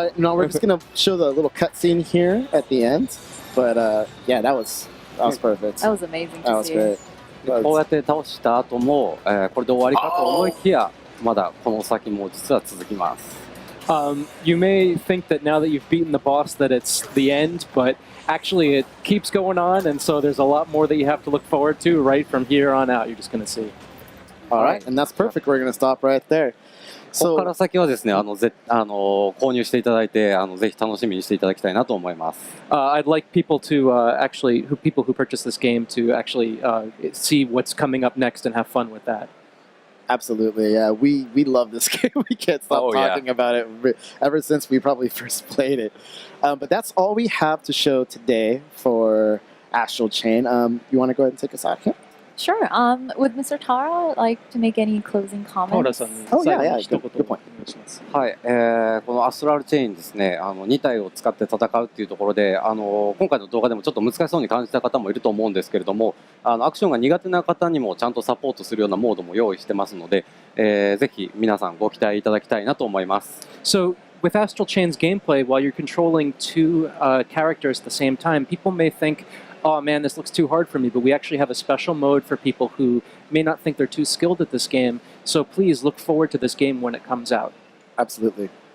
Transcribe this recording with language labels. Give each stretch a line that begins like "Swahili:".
English: No, we're just going to show the little cutscene here at the end. But yeah, that was perfect. That was amazing. That was great.
Japanese: こうやって倒した後も、これで終わりかと思いきや、まだこの先も実は続きます。
English: You may think that now that you've beaten the boss that it's the end, but actually it keeps going on, and so there's a lot more that you have to look forward to right from here on out. You're just going to see. All right, and that's perfect. We're going to stop right there.
Japanese: ここから先はですね、購入していただいて、ぜひ楽しみにしていただきたいなと思います。
English: I'd like people to people who purchase this game to actually see what's coming up next and have fun with that. Absolutely, yeah. We love this game. We can't stop talking about it ever since we probably first played it. But that's all we have to show today for Astral Chain. You want to go ahead and take us out here? Sure. Would Mr. Taura like to make any closing comments? Oh, yeah. Good point.
Japanese: 願いします。はい、このアストラルチェインですね、2体を使って戦うっていうところで、今回の動画でもちょっと難しそうに感じた方もいると思うんですけれども、アクションが苦手な方にもちゃんとサポートするようなモードも用意してますので、ぜひ皆さんご期待いただきたいなと思います。
English: So, with Astral Chain's gameplay, while you're controlling two characters at the same time, people may think, oh man, this looks too hard for me, but we actually have a special mode for people who may not think they're too skilled at this game. So please look forward to this game when it comes out. Absolutely.